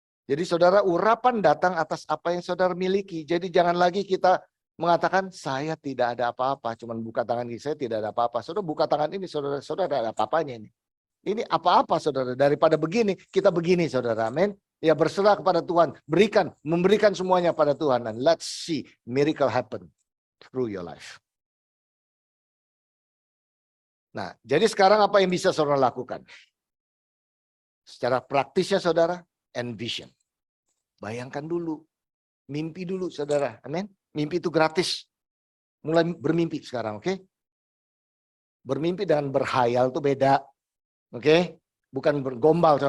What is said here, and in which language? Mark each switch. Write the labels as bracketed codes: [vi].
[id] Jadi saudara, urapan datang atas apa yang saudara miliki. Jadi jangan lagi kita mengatakan, saya tidak ada apa-apa. Cuman buka tangan ini, saya tidak ada apa-apa. Saudara buka tangan ini, saudara ada apa-apanya ini. Ini apa-apa, saudara. Daripada begini, kita begini, saudara. Amin. Ya, berserah kepada Tuhan. Memberikan semuanya pada Tuhan. [en] And let's see miracle happen through your life. [id] Nah, jadi sekarang apa yang bisa saudara lakukan? Secara praktisnya, saudara, envision. Bayangkan dulu, mimpi dulu, saudara. Amin. Mimpi itu gratis. Mulai bermimpi sekarang, oke? Bermimpi dan berhayal itu beda, oke? Bukan bergombal.